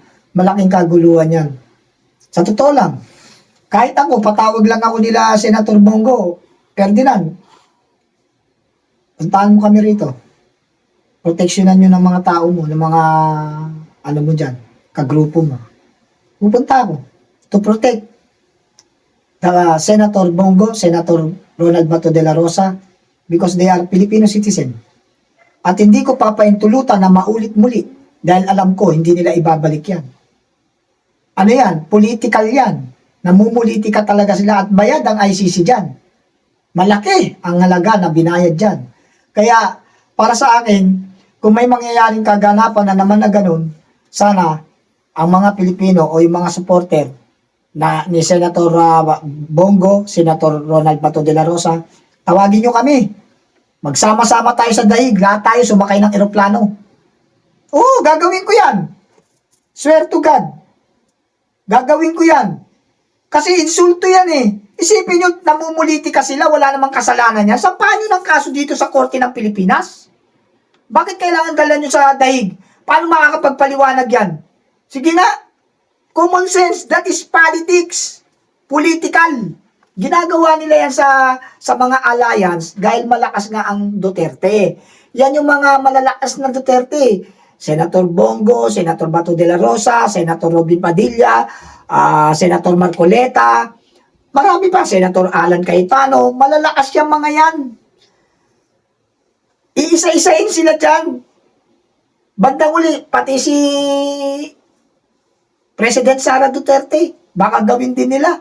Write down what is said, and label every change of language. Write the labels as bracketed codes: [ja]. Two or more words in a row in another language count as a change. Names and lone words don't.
[tl] Malaking kaguluhan yan. Sa totoo lang, kahit ako, patawag lang ako nila Senator Bongo, Ferdinand, puntahan mo kami rito. Proteksyonan nyo ng mga tao mo, ng mga, ano mo dyan, kagrupo mo. Pupunta ako [en] to protect the Senator Bongo, Senator Ronald Bato de la Rosa, because they are Filipino citizen. [tl] At hindi ko papaintulutan na maulit muli dahil alam ko, hindi nila ibabalik yan. Ano yan? Political yan. Namumulitika talaga sila at bayad ang ICC dyan. Malaki ang halaga na binayad dyan. Kaya, para sa akin, kung may mangyayaring kaganapan na naman na ganun, sana ang mga Pilipino o yung mga supporter na ni Senator Bongo, Senator Ronald Bato de la Rosa, tawagin nyo kami. Magsama-sama tayo sa daig, lahat tayo sumakay ng eroplano. Oo, gagawin ko yan. [en] Swear to God. [tl] Gagawin ko yan. Kasi insulto yan eh. Isipin nyo, namumulitika sila, wala namang kasalanan yan. Sampahan nyo ng kaso dito sa Korte ng Pilipinas? Bakit kailangan dalhan nyo sa daig? Paano makakapagpaliwanag yan? Sige nga, [en] common sense, that is politics. Political. [tl] Ginagawa nila yan sa mga alliance dahil malakas nga ang Duterte. Yan yung mga malalakas na Duterte. Senator Bongo, Senator Bato de la Rosa, Senator Robin Padilla, Senator Marcoleta, marami pa, Senator Alan Cayetano, malalakas yung mga yan. Iisa-isahin sila dyan. Bandang uli, pati si President Sara Duterte, baka gawin din nila.